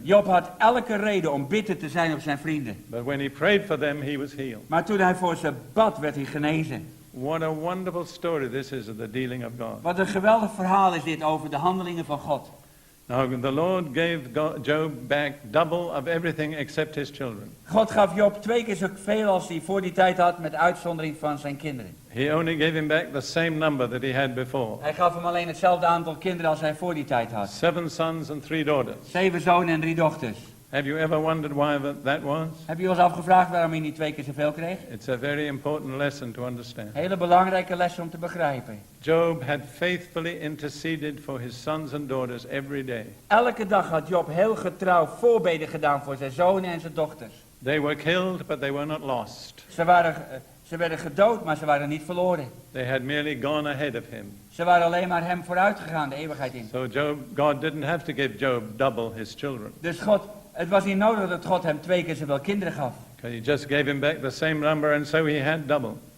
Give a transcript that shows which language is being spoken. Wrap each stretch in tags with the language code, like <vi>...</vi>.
<nl>Job had elke reden om bitter te zijn op zijn vrienden.</nl> <en>But when he prayed for them, he was healed.</en> <nl>Maar toen hij voor ze bad, werd hij genezen.</nl> <en>What a wonderful story this is of the dealing of God.</en> <nl>Wat een geweldig verhaal is dit over de handelingen van God.</nl> <en>Now the Lord gave Job back double of everything except his children.</en> <nl>God gaf Job 2 keer zoveel als hij voor die tijd had, met uitzondering van zijn kinderen.</nl> <en>He only gave him back the same number that he had before.</en> <nl>Hij gaf hem alleen hetzelfde aantal kinderen als hij voor die tijd had.</nl> <en>7 sons and 3 daughters.</en> <nl>7 zonen en 3 dochters.</nl> <en>Have you ever wondered why that was?</en> <nl>Heb je ons afgevraagd waarom hij niet 2 keer zoveel kreeg?</nl> <en>It's a very important lesson to understand.</en> <nl>Hele belangrijke les om te begrijpen.</nl> <en>Job had faithfully interceded for his sons and daughters every day.</en> <nl>Elke dag had Job heel getrouw voorbeden gedaan voor zijn zonen en zijn dochters.</nl> <en>They were killed, but they were not lost.</en> <nl>Ze werden gedood, maar ze waren niet verloren.</nl> <en>They had merely gone ahead of him.</en> <nl>Ze waren alleen maar hem vooruit gegaan, de eeuwigheid in.</nl> <en>So God didn't have to give Job double his children.</en> <nl>Dus het was niet nodig dat God hem 2 keer zoveel kinderen gaf.</nl> <en>He just gave him back the same number and so he had double.</en>